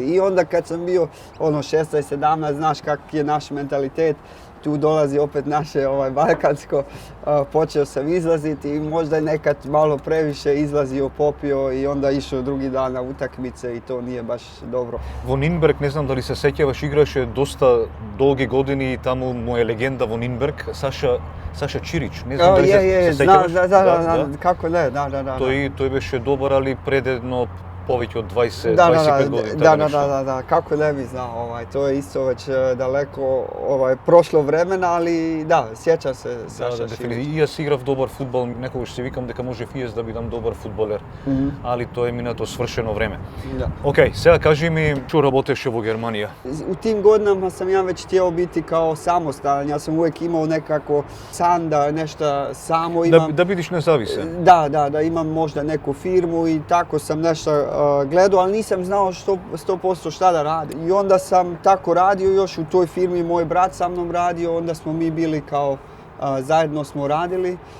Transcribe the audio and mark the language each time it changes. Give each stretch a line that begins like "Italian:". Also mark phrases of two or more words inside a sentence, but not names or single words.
Croatian: I onda kad sam bio 16-17, znaš kak je naš mentalitet, tu dolazi opet naše balkansko, počeo sam izlaziti i možda je nekad malo previše izlazio, popio i onda išao drugi dan na utakmice i to nije baš dobro.
Macedonian: Voninberg, не знам да ли се сеќаваш, играше доста долге години и тамо му је легенда Voninberg, Saša Čirić, не знам да ли се сеќаваш?
Croatian: Da, kako ne, da.
Macedonian: Той беше добар, али пред едно повеќе од 20-25 години.
Croatian: Da, kako ne bi znao, to je isto već daleko prošlo vremena, ali da, sjećam se Saša Širić.
Macedonian: И јас играв добар фудбал, некогаш си викам дека може и јас да бидам добар фудбалер, али тоа е минато свршено време. Океј, сега кажи ми, што работеше во Германија?
Croatian: U tim godinama sam ja već htio biti kao samostalan, ja sam uvijek imao nekako san da nešto samo imam.
Macedonian: Да бидиш независан?
Croatian: Da imam možda neku firmu i tako sam nešto gledao, ali nisam znao 100% šta da radim. I onda sam tako radio, još u toj firmi moj brat sa mnom radio, onda smo mi bili kao, zajedno smo radili.